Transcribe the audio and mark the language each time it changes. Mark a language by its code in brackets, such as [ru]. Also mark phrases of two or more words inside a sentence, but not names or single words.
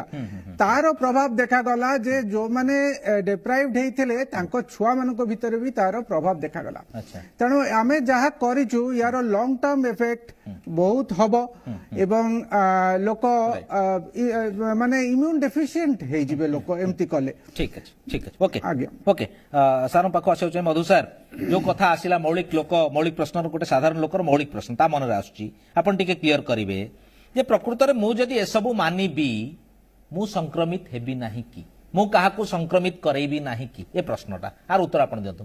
[or] ତାର ପ୍ରଭାବ ଦେଖାଗଲା ଯେ ଯୋଉମାନେ ଡେପ୍ରାଇଭଡ ହେଇଥିଲେ ତାଙ୍କ ଛୁଆମାନଙ୍କ ଭିତରେ ବି ତାର ପ୍ରଭାବ ଦେଖାଗଲା। ତେଣୁ ଆମେ ଯାହା କରିଛୁ ୟାର [en] long term effect [or] ବହୁତ ହବ ଏବଂ ଲୋକ ମାନେ [en] immune deficient [or] ହେଇଯିବେ ଲୋକ ଏମିତି କଲେ। [bn] ঠিক আছে [en] okay okay [or] ସାର୍ ପାଖକୁ ଆସିବାକୁ ଚାହେଁ। ମଧୁ ସାର୍, ଯୋଉ କଥା ଆସିଲା ମୌଳିକ ପ୍ରଶ୍ନର ଗୋଟେ ସାଧାରଣ ଲୋକର ମୌଳିକ ପ୍ରଶ୍ନ ତା ମନରେ ଆସୁଛି, ଆପଣ ଟିକେ କ୍ଲିୟର କରିବେ ଯେ ପ୍ରକୃତରେ ମୁଁ ଯଦି ଏସବୁ ମାନିବି ମୁଁ ସଂକ୍ରମିତ ହେବି ନାହିଁ କି, ମୁଁ କାହାକୁ ସଂକ୍ରମିତ କରେଇବି ନାହିଁ କି, ଏ ପ୍ରଶ୍ନଟା ଆର ଉତ୍ତର ଆପଣ ଦିଅନ୍ତୁ।